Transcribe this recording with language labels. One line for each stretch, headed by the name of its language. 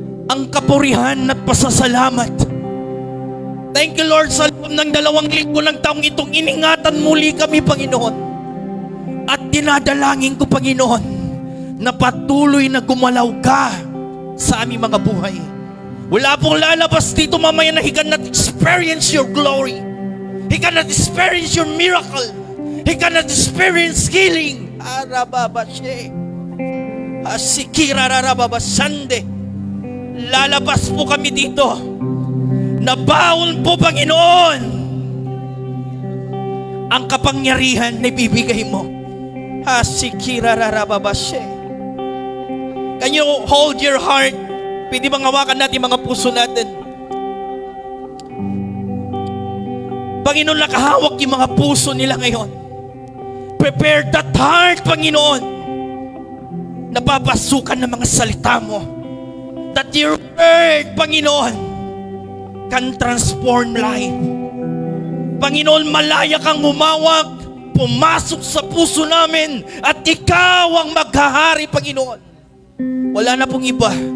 Filipino: Ang kapurihan at pasasalamat. Thank you, Lord, sa loob ng 2 linggo ng taong itong iningatan muli kami, Panginoon. At dinadalangin ko, Panginoon, na patuloy na gumalaw ka sa aming mga buhay. Wala pong lalabas dito mamaya na he cannot experience your glory.
English: He cannot experience your miracle. He cannot experience healing. Arababashe. Asikirararababasande.
Filipino: Lalabas po kami dito. Nabaon po, Panginoon, ang kapangyarihan na ibibigay mo. Asikirararababashe.
English: Can you hold your heart?
Filipino: Pwede bang hawakan natin mga puso natin? Panginoon, nakahawak yung mga puso nila ngayon. Prepare that heart, Panginoon. Napapasukan ng mga salita mo.
English: That your word, Panginoon, can transform life.
Filipino: Panginoon, malaya kang humawak, pumasok sa puso namin, at ikaw ang maghahari, Panginoon. Wala na pong iba.